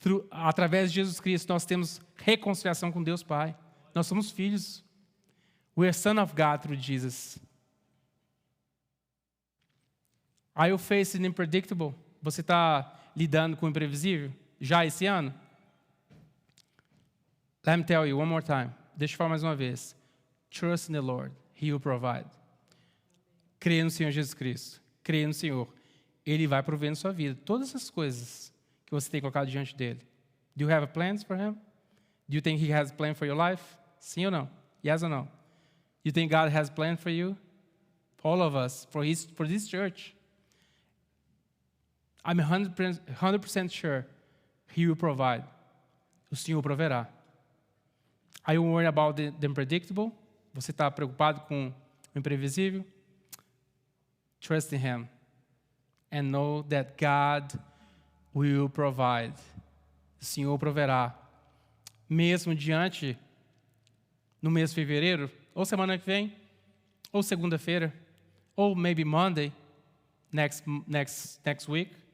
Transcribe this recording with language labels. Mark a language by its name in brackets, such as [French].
[Portuguese] Através de Jesus Cristo, nós temos reconciliação com Deus Pai. Nós somos filhos. [English] We are son of God through Jesus. Are you facing unpredictable? [Portuguese] Você está lidando com o imprevisível? Já esse ano? [English] Let me tell you one more time. [Portuguese] Deixa eu falar mais uma vez. [English] Trust in the Lord. He will provide. [Portuguese] Creia no Senhor Jesus Cristo. Creia no Senhor. Ele vai prover na sua vida todas as coisas que você tem colocado diante dele. [English] Do you have plans for him? Do you think he has a plan for your life? [Portuguese] Sim ou não? [English] Yes or no? You think God has a plan for you? For all of us, for this church. I'm 100% sure He will provide. [Portuguese] O Senhor proverá. [English] Are you worried about the unpredictable? [Portuguese] Você está preocupado com o imprevisível? [English] Trust in Him. And know that God will provide. [Portuguese] O Senhor proverá. Mesmo no mês de fevereiro, ou semana que vem, ou segunda-feira, ou [English] maybe Monday, next week.